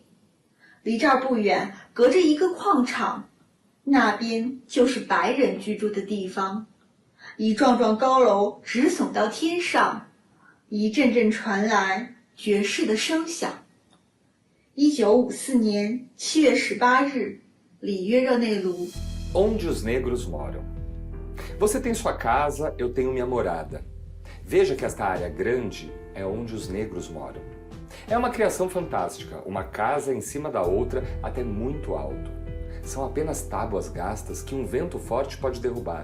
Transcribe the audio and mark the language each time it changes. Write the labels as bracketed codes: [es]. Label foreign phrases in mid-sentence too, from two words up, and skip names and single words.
[zh] 离这儿不远，隔着一个矿场，那边就是白人居住的地方。一幢幢高楼直耸到天上，一阵阵传来爵士的声响。1954年7月18日，里约热内卢。 [pt] Onde os negros moram. Você tem sua casa, eu tenho minha morada. Veja que esta área grande é onde os negros moram. É uma criação fantástica, uma casa em cima da outra até muito alto. São apenas tábuas gastas que um vento forte pode derrubar.